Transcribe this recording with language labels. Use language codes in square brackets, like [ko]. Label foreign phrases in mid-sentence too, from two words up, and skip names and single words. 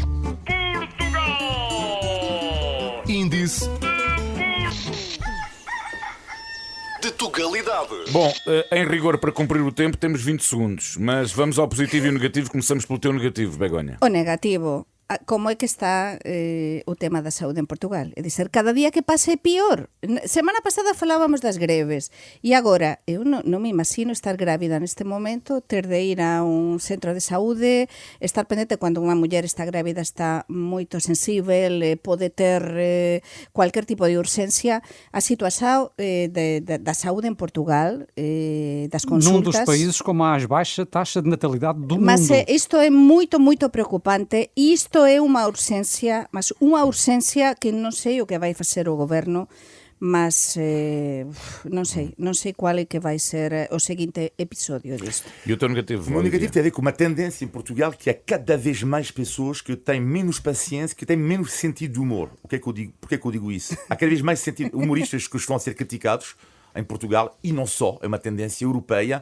[pt] Índice de Tugalidade. Bom, em rigor, para cumprir o tempo, temos 20 segundos, mas vamos ao positivo e ao negativo. Começamos pelo teu negativo, Begonha. O negativo. Como é que está o tema da saúde en Portugal? [gl] É dizer, cada día que pase é pior. Semana pasada falábamos das greves e agora eu non me imagino estar grávida neste momento, ter de ir a un centro de saúde, estar pendente cando unha muller está grávida, está moito sensível, pode ter cualquier tipo de urxencia. A situación da saúde en Portugal, das [pt] Num dos [gl] consultas... [pt] países com mais baixa taxa de natalidade do [gl] Mas [pt] mundo. [gl] isto é moito, moito preocupante e isto é unha urxencia, mas unha urxencia que non sei o que vai facer o goberno, mas non sei qual é que vai ser o seguinte episodio disto. [pt] E o teu negativo, O meu Olivier? negativo tem a ver com uma tendência em Portugal que há cada vez mais pessoas que têm menos paciência, que têm menos sentido de humor. O que é que eu digo? Porquê é que eu digo isso? Há cada vez mais humoristas que estão a ser criticados em Portugal, e não só, é uma tendência europeia.